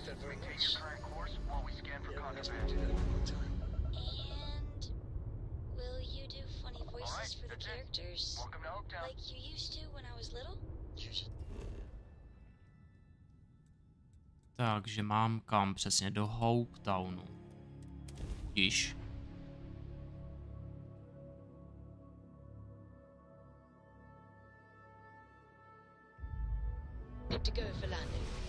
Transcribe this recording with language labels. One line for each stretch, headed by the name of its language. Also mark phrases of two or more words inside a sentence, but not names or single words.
English: Maintain your current course while we scan for contraband. And will you do funny voices for the characters? Welcome to Oaktown. Like you used to when I was little?
Czech: Takže mám kam přesně? Do Hopetownu. Již.
English: Good to go for landing.